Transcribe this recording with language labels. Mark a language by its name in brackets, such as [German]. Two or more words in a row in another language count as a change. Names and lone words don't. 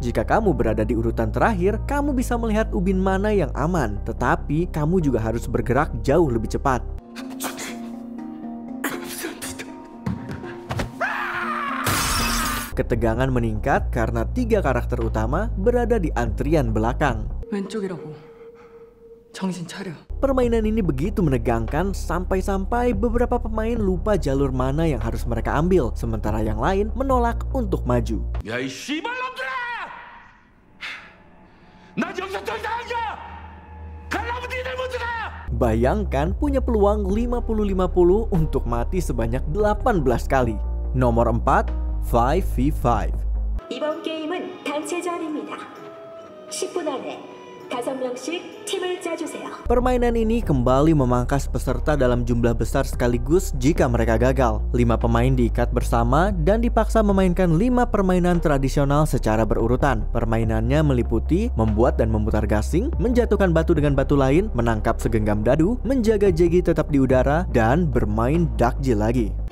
[Indonesian] Jika kamu berada di urutan terakhir, kamu bisa melihat ubin mana yang aman. Tetapi kamu juga harus bergerak jauh lebih cepat. Ketegangan meningkat karena 3 karakter utama berada di antrian belakang. [Korean] 왼쪽이라고. 정신 차려. [Indonesian] Permainan ini begitu menegangkan sampai-sampai beberapa pemain lupa jalur mana yang harus mereka ambil, sementara yang lain menolak untuk maju. [Korean] 야 이 씨발놈들아! 나 여기서 더 이상 안 가! 가려면 니들 먼저 가! [Indonesian] Bayangkan punya peluang 50-50 untuk mati sebanyak 18 kali. Nomor 4, 5v5. [Korean] 이번 게임은 단체전입니다. 10분 안에 5명씩 팀을 짜주세요. [Indonesian] Permainan ini kembali memangkas peserta dalam jumlah besar sekaligus jika mereka gagal. 5 pemain diikat bersama dan dipaksa memainkan 5 permainan tradisional secara berurutan. Permainannya meliputi membuat dan memutar gasing, menjatuhkan batu dengan batu lain, menangkap segenggam dadu, menjaga jegi tetap di udara, dan bermain dakjil lagi.